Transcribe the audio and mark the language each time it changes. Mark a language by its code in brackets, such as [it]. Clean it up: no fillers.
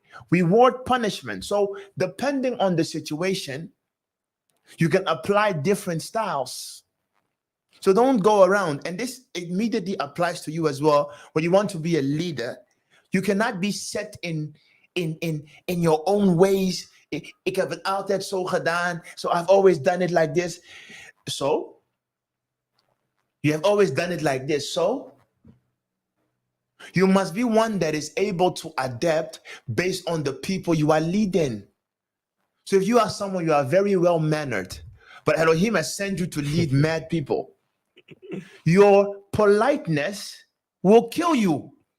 [en] Reward punishment. So depending on the situation, you can apply different styles. So don't go around. And this immediately applies to you as well. When you want to be a leader, you cannot be set in your own ways. [nl] Ik heb het altijd zo gedaan. [en] So I've always done it like this. So you have always done it like this. So you must be one that is able to adapt based on the people you are leading. So if you are someone, you are very well mannered, but Elohim has sent you to lead mad people, your politeness will kill you.